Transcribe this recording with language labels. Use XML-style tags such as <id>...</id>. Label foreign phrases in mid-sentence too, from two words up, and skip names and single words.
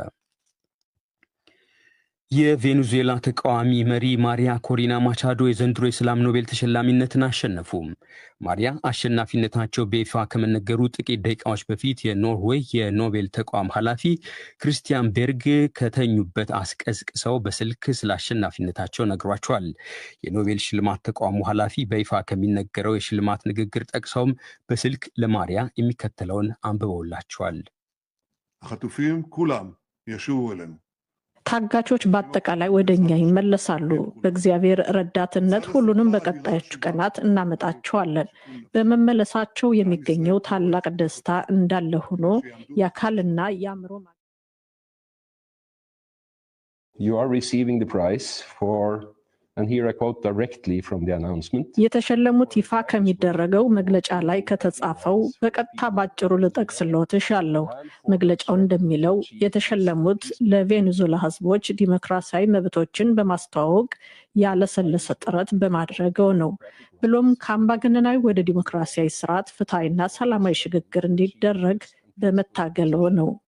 <am>የቬኔዙዌላ ተቃዋሚ መሪ ማሪያ ኮሪና ማቻዶ የዘንድሮ የሰላም ኖቤል ተሸላሚነትን አሸነፉ። ማሪያ አሸናፊነታቸው በይፋ ከመነገሩ ጥቂት ደቂቃዎች በፊት የኖርዌይ የኖቤል ተቋም ኃላፊ ክርስቲያን ቤርግ ከተኙበት አስቀስቅሰው በስልክ ስለ አሸናፊነታቸው ነግሯቸዋል። የኖቤል ሽልማት ተቋሙ ኃላፊ በይፋ ከሚነገረው የሽልማት ንግግር ጠቅሰውም በስልክ ለማሪያ የሚከተለውን አንብበውላቸዋል።</am> <he>החטופים כולם ישובו אלינו.</he> <am>ታጋቾች በአጠቃላይ ወደኛ ይመለሳሉ። በእግዚአብሔር ረዳትነት ሁሉንም በቀጣዮቹ ቀናት እናመጣቸዋለን። በመመለሳቸው የሚገኘው ታላቅ ደስታ እንዳለ ሆኖ የአካልና የአእምሮ</am> <en>You are receiving the prize for</en> <am>የተሸለሙት ይፋ ከሚደረገው መግለጫ ላይ ከተጻፈው በቀጥታ ባጭሩ ልጠቅስልዎት እሻለሁ። መግለጫው እንደሚለው የተሸለሙት ለቬኔዙዌላ ሕዝቦች ዲሞክራሲያዊ መብቶችን በማስተዋወቅ ያለሰለሰ ጥረት በማድረገው ነው። ብሎም ከአምባገነናዊ ወደ ዲሞክራሲያዊ ስርዓት ፍትሐዊና ሰላማዊ ሽግግር እንዲደረግ በመታገለው ነው።</am>